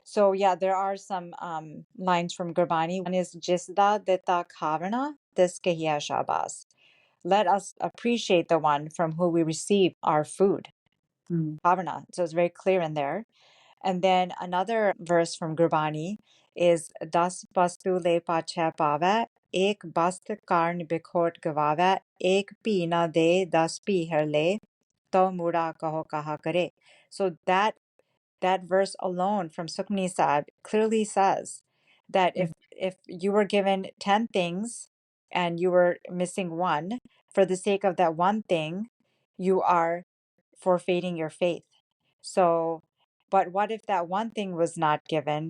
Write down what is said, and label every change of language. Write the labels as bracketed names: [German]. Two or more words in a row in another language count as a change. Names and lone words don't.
[English] So, yeah, there are some lines from Gurbani. One is [Punjabi] ਜਿਸਦਾ ਦਿਤਾ ਖਾਵਣਾ ਤਿਸੁ ਕਹੀਐ ਸਾਬਾਸਿ. [English] Let us appreciate the one from whom we receive our food. Mm. Bhavana. So it's very clear in there. And then another verse from Gurbani is [Punjabi] ਦਸ ਬਸਤੂ ਲੇ ਪਾਛੈ ਪਾਵੈ ਏਕ ਬਸਤੁ ਕਾਰਨਿ ਬਿਖੋਟਿ ਗਵਾਵੈ ਏਕ ਭੀ ਨ ਦੇਇ ਦਸ ਭੀ ਹਿਰਿ ਲੇਇ. ਤਉ ਮੂੜਾ ਕਹੁ ਕਹਾ ਕਰੇਇ. [English] So that verse alone from Sukhmani Sahib clearly says that Yeah. if you were given 10 things and you were missing one, for the sake of that one thing, you are forfeiting your faith. So, but what if that one thing was not given?